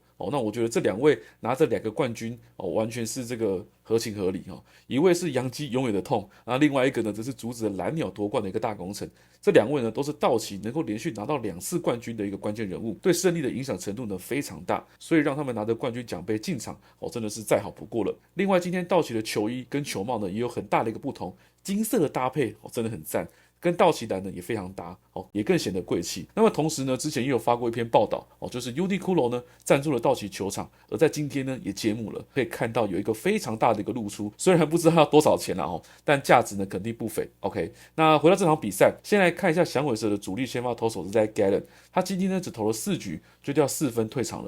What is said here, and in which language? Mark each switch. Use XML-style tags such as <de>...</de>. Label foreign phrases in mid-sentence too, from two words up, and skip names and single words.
<zh>那我覺得這2位拿着2個冠軍完全是这個合情合理一位是洋基永遠的痛，另外一個呢則是阻止了藍鳥奪冠的一個大功臣。這2位呢都是道奇能夠連續拿到2次冠軍的一個關鍵人物，對勝利的影響程度呢非常大，所以讓他們拿着冠軍獎杯進場真的是再好不過了。另外今天道奇的球衣跟球帽呢也有很大的一個不同，金色的搭配真的很讚，跟道奇藍呢也非常搭也更顯得貴氣。那麼同時呢，之前也有發過一篇報道就是 Uniqlo 呢贊助了道奇球場，而在今天呢也揭幕了，可以看到有一個非常大的一個露出，雖然不知道要多少錢啦但價值呢肯定不菲。OK， 那回到這場比賽，先來看一下響尾蛇的主力先發投手是在 Gallen， 他今天呢只投了4局就掉4分退場了。</zh>